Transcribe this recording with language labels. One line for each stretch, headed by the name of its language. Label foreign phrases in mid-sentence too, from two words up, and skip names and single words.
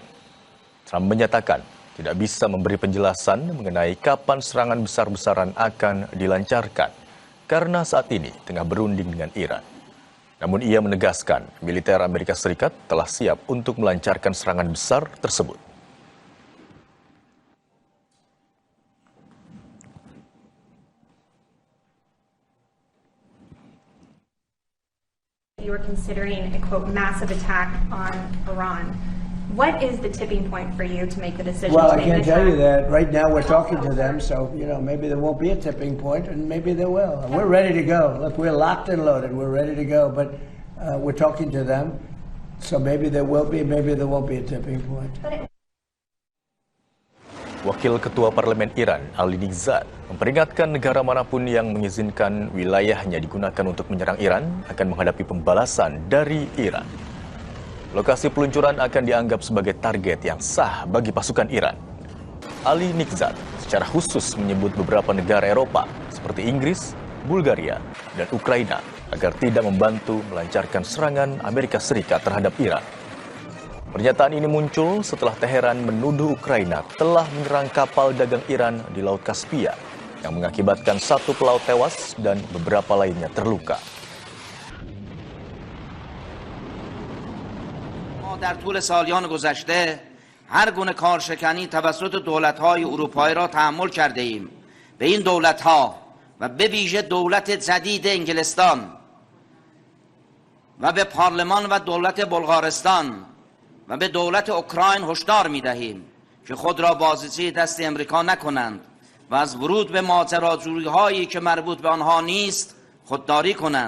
Indonesian: Trump menyatakan tidak bisa memberi penjelasan mengenai kapan serangan besar-besaran akan dilancarkan karena saat ini tengah berunding dengan Iran. Namun ia menegaskan militer Amerika Serikat telah siap untuk melancarkan serangan besar tersebut.
English: You were considering a, quote, massive attack on Iran. What is the tipping point for you to make the decision Well, to I make an can't tell you attack? that. Right now, we're talking to them, so, maybe there won't be a tipping point, and maybe there will. And we're ready to go. Look, we're locked and loaded. We're ready to go, but we're talking to them, so maybe there will be, maybe there won't be a tipping point.
Indonesian: Wakil Ketua Parlemen Iran, Ali Nighzad, memperingatkan negara manapun yang mengizinkan wilayahnya digunakan untuk menyerang Iran akan menghadapi pembalasan dari Iran. Lokasi peluncuran akan dianggap sebagai target yang sah bagi pasukan Iran. Ali Nighzad secara khusus menyebut beberapa negara Eropa seperti Inggris, Bulgaria, dan Ukraina agar tidak membantu melancarkan serangan Amerika Serikat terhadap Iran. Pernyataan ini muncul setelah Teheran menuduh Ukraina telah menyerang kapal dagang Iran di Laut Kaspia yang mengakibatkan 1 pelaut tewas dan beberapa lainnya terluka.
Persian: در طول سالیان گذشته هر گونه کارشکنی توسط دولت‌های اروپایی را تحمل کرده ایم. به این دولت‌ها و به ویژه دولت جدید انگلستان و به پارلمان و دولت بلغارستان و به دولت اوکراین هشدار می‌دهیم که خود را بازیچه دست امریکا نکنند و از ورود به ماجراجویی‌هایی که مربوط به آنها نیست خودداری کنند.